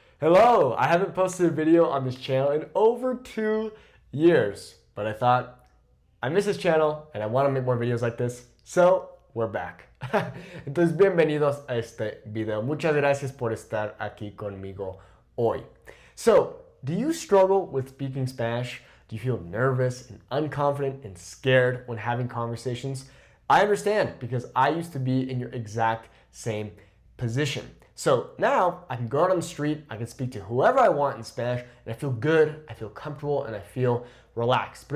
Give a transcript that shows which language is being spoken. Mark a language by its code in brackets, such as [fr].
[en] Hello, I haven't posted a video on this channel in over 2 years, but I thought I miss this channel and I want to make more videos like this, so we're back. [es] Entonces, bienvenidos a este video. Muchas gracias por estar aquí conmigo hoy. [en] So, do you struggle with speaking Spanish? Do you feel nervous and unconfident and scared when having conversations? I understand because I used to be in your exact same position. So now I can go out on the street, I can speak to whoever I want in Spanish, and I feel good, I feel comfortable, and I feel relaxed.